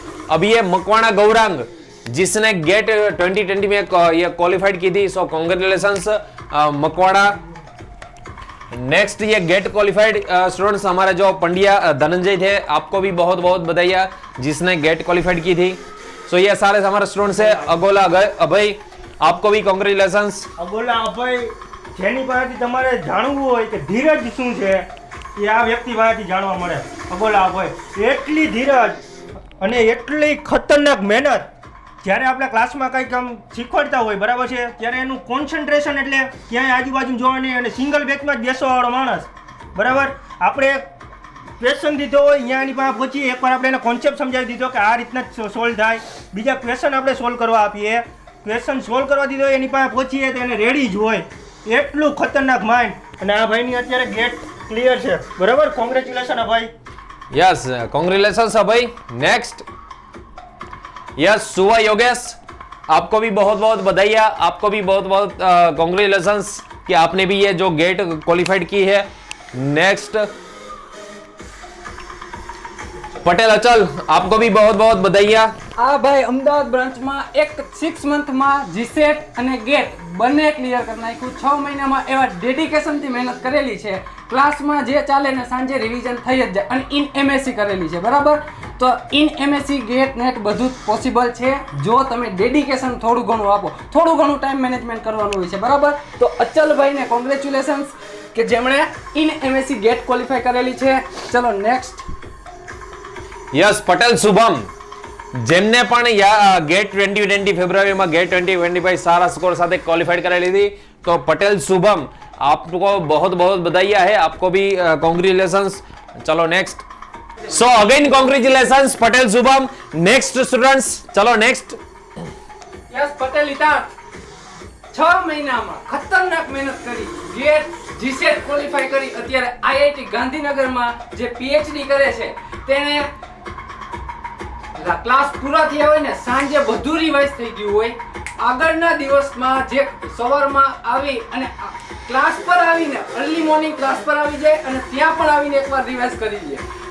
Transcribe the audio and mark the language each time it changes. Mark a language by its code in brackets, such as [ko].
[hi] अब ये मकवाना गौरांग जिसने गेट 2020 में ये क्वालिफाइड की थी, सो कांग्रेचुलेशंस मकवाड़ा. नेक्स्ट ये गेट क्वालिफाइड स्टूडेंट्स हमारे जो पंड्या धनंजय थे, आपको भी बहुत बहुत बधाई जिसने गेट क्वालिफाइड की थी. सो ये सारे हमारे स्टूडेंट्स है. अगोला अभय आपको भी कांग्रेचुलेशंस. [gu] અગોલા અભય જેની પાસેથી તમારે જાણવું હોય કે ધીરજ શું છે એ આ વ્યક્તિ પાસેથી જાણવા મળે. અગોલા અભય એટલી ધીરજ અને એટલી ખતરનાક મહેનત, જ્યારે આપણે ક્લાસમાં કંઈક આમ શીખવાડતા હોય બરાબર છે ત્યારે એનું કોન્સન્ટ્રેશન એટલે ક્યાંય આજુબાજુ જોવા નહીં અને સિંગલ બેચમાં જ બેસવાવાળો માણસ બરાબર. આપણે ક્વેશ્ચન દીધો હોય અહીંયા એની પાસે પહોંચી એકવાર આપણે એને કોન્સેપ્ટ સમજાવી દીધો કે આ રીતના જ સોલ્વ થાય, બીજા ક્વેશ્ચન આપણે સોલ્વ કરવા આપીએ, ક્વેશ્ચન સોલ્વ કરવા દીધો એની પાસે પહોંચીએ તો એને રેડી જ હોય, એટલું ખતરનાક માઇન્ડ. અને આ ભાઈની અત્યારે ગેટ ક્લિયર છે બરાબર. કોંગ્રેચ્યુલેશન અભય. [hi] यस कांग्रेचुलेशंस अभय. नेक्स्ट यस सुवा योगेश, आपको भी बहुत बहुत बधाई, आपको भी बहुत बहुत कांग्रेचुलेशंस कि आपने भी ये जो गेट क्वालिफाइड की है. नेक्स्ट पटेल अचल, आपको भी बहुत बहुत बधाई. [gu] આ ભાઈ અમદાવાદ બ્રાન્ચમાં એક 6 મંથમાં જીસેટ અને ગેટ બંને ક્લિયર કરી નાખ્યું. 6 મહિનામાં એવા ડેડિકેશનથી મહેનત કરેલી છે, ક્લાસમાં જે ચાલે ને સાંજે રિવિઝન થઈ જ જાય અને ઇન MSc કરેલી છે બરાબર. તો ઇન MSc ગેટ નેટ બધું જ પોસિબલ છે જો તમે ડેડિકેશન થોડું ઘણું આપો, થોડું ઘણું ટાઈમ મેનેજમેન્ટ કરવાનું હોય છે બરાબર. તો અચલભાઈને કોંગ્રેચ્યુલેશન્સ કે જેમણે ઇન MSc ગેટ ક્વોલિફાય કરેલી છે. ચલો નેક્સ્ટ यस पटेल शुभम જેમને પણ ગેટ 2020 ફેબ્રુઆરીમાં ગેટ 2025 સારા સ્કોર સાથે ક્વોલિફાઈડ કરેલી હતી, તો પટેલ શુભમ [hi] आपको बहुत बहुत बधाई है, आपको भी कांग्रेचुलेशंस. चलो next. So again congratulations Patel Shubham. Next students चलो नेक्स्ट. [gu] યસ પટેલ ઇતાર 6 મહિનામાં ખતરનાક મહેનત કરી, ગેટ જીસેટ ક્વોલિફાય કરી, અત્યારે IIT ગાંધીનગરમાં જે PhD કરે છે તેને ક્લાસ પૂરા થયા હોય ને સાંજે બધું રિવાઇઝ થઈ ગયું હોય, આગળના દિવસમાં જે સવારમાં આવી અને ક્લાસ પર આવીને અર્લી મોર્નિંગ ક્લાસ પર આવી જાય અને ત્યાં પણ આવીને એકવાર રિવાઇઝ કરી લે.